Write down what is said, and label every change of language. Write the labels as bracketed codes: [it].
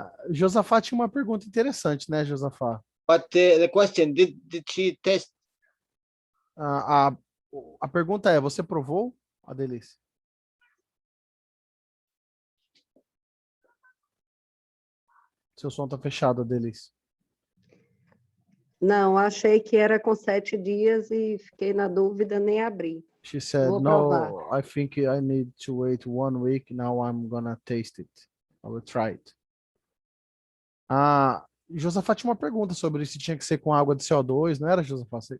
[pt] Josafá tinha uma pergunta interessante, né, Josafá? [en] But the question, did she test? [pt] A pergunta é, você provou a delícia? Seu som tá fechado, a delícia. Não, achei que era com 7 dias e fiquei na dúvida, nem abri. [en] She said, [pt] Vou provar. [en] no, I think I need to wait 1 week. Now I'm gonna taste it. I will try it. [pt] Ah, Josafá tinha uma pergunta sobre se tinha que ser com água de CO2, não era, Josafá?